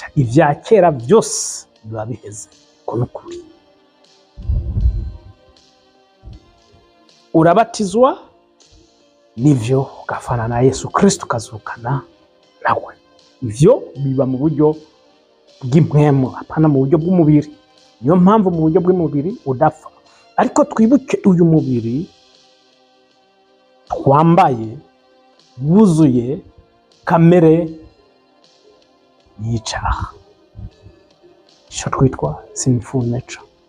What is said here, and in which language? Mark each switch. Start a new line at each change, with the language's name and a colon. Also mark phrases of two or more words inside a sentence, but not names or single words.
Rundi: Ivya kera byose biba biheze. Ko nukuri urabatizwa, nivyo ugafana na Yesu Kristo, ukazukana nawe. Ivyo biba mu buryo bw'impwemu, apana mu buryo bw'umubiri. Niyo mpamvu mu buryo bw'umubiri udapfa. Ariko twibuke uyu mubiri twambaye wuzuye kamere y'icyaha, icyo twitwa
English: sinful nature.